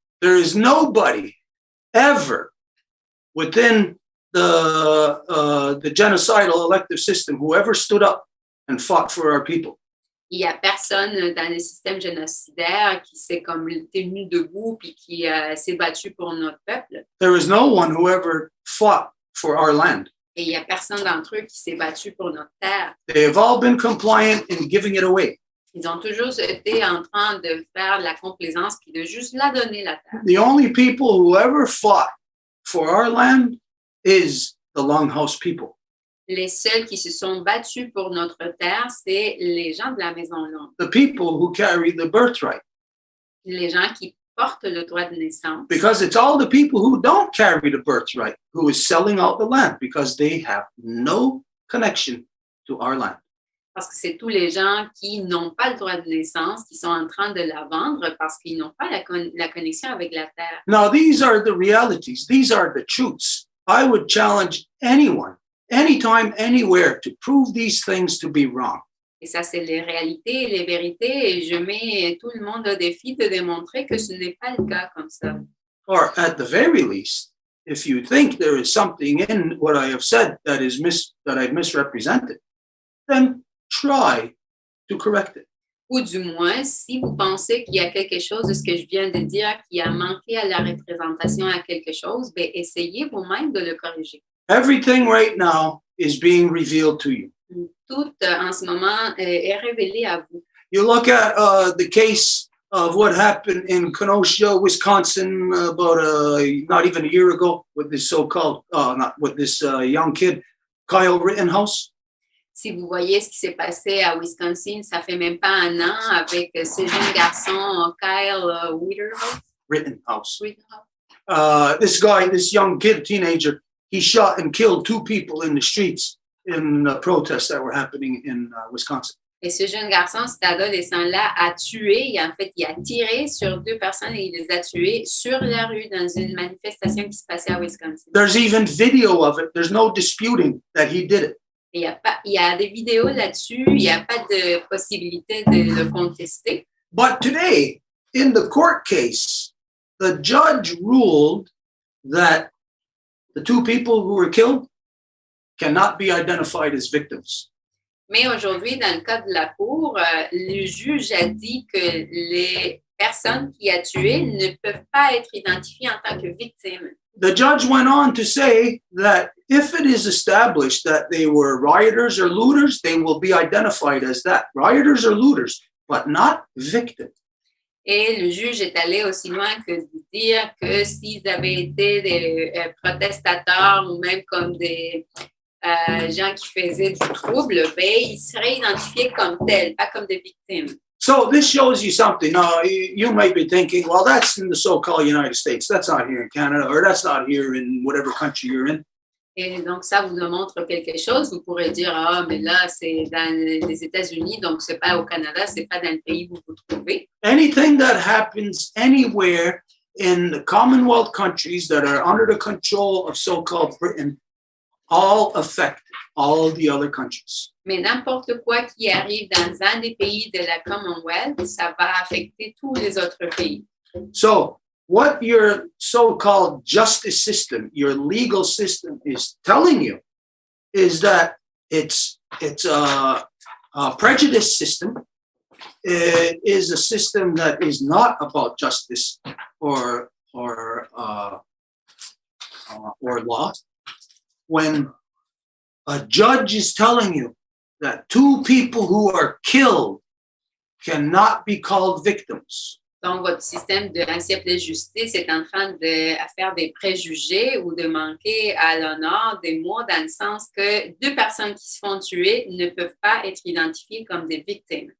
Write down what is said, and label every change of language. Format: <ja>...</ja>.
<en>There is nobody ever within the genocidal elective system who ever stood up and fought for our people.</en> <fr>Il n'y a personne dans le système génocidaire qui s'est comme tenu debout puis qui s'est battu pour notre peuple.</fr> <en>There is no one who ever fought for our land.</en> <fr>Et il n'y a personne d'entre eux qui s'est battu pour notre terre.</fr> <en>They have all been compliant in giving it away.</en> <fr>Ils ont toujours été en train de faire de la complaisance puis de juste la donner, la terre.</fr> <en>The only people who ever fought for our land is the Longhouse people.</en> <fr>Les seuls qui se sont battus pour notre terre, c'est les gens de la Maison longue.</fr> <en>The people who carry the birthright.</en> <fr>Les gens qui portent le droit de naissance.</fr> <en>Because it's all the people who don't carry the birthright who is selling out the land because they have no connection to our land.</en> <fr>Parce que c'est tous les gens qui n'ont pas le droit de naissance qui sont en train de la vendre parce qu'ils n'ont pas la connexion avec la terre.</fr> <en>Now, these are the realities. These are the truths. I would challenge anyone, anytime, anywhere, to prove these things to be wrong.</en> <fr>Et ça, c'est les réalités et les vérités. Et je mets tout le monde au défi de démontrer que ce n'est pas le cas comme ça.</fr> <en>Or at the very least, if you think there is something in what I have said that I've misrepresented, then try to correct it.</en> <fr>Ou du moins, si vous pensez qu'il y a quelque chose de ce que je viens de dire qui a manqué à la représentation à quelque chose, ben essayez vous-même de le corriger.</fr> <en>Everything right now is being revealed to you.</en> <fr>Tout en ce moment est révélé à vous.</fr> <en>You look at the case of what happened in Kenosha, Wisconsin, about not even a year ago with this young kid, Kyle Rittenhouse.</en> <fr>Si vous voyez ce qui s'est passé à Wisconsin, ça fait même pas un an avec ce jeune garçon, Kyle Rittenhouse.</fr> <en>This young kid, teenager, he shot and killed 2 people in the streets in protests that were happening in Wisconsin.</en> <fr>Et ce jeune garçon, cet adolescent-là, a tué, il a tiré sur 2 personnes et il les a tués sur la rue dans une manifestation qui se passait à Wisconsin.</fr> <en>There's even video of it. There's no disputing that he did it.</en> <fr>Il y a des vidéos là-dessus, il n'y a pas de possibilité de le contester.</fr> <en>But today, in the court case, the judge ruled that the 2 people who were killed cannot be identified as victims.</en> <fr>Mais aujourd'hui, dans le cas de la cour, le juge a dit que les personnes qui a tué ne peuvent pas être identifiées en tant que victimes.</fr> <en>The judge went on to say that if it is established that they were rioters or looters, they will be identified as that, rioters or looters, but not victims.</en> <fr>Et le juge est allé aussi loin que de dire que s'ils avaient été des protestateurs ou même comme des gens qui faisaient du trouble, ben, ils seraient identifiés comme tels, pas comme des victimes.</fr> <en>So this shows you something. Now, you might be thinking, well, that's in the so-called United States. That's not here in Canada, or that's not here in whatever country you're in.</en> <fr>Et donc, ça vous montre quelque chose. Vous pourrez dire, ah, mais là, c'est dans les États-Unis, donc c'est pas au Canada, c'est pas dans le pays où vous vous trouvez.</fr> <en>Anything that happens anywhere in the Commonwealth countries that are under the control of so-called Britain all affect all the other countries.</en> <fr>Mais n'importe quoi qui arrive dans un des pays de la Commonwealth, ça va affecter tous les autres pays.</fr> <en>So what your so-called justice system, your legal system is telling you is that it's a prejudice system. It is a system that is not about justice or law. When a judge is telling you that two people who are killed cannot be called victims.</en> <fr>Donc, votre système de principe de justice est en train de faire des préjugés ou de manquer à l'honneur des mots dans le sens que deux personnes qui se font tuer ne peuvent pas être identifiées comme des victimes.</fr>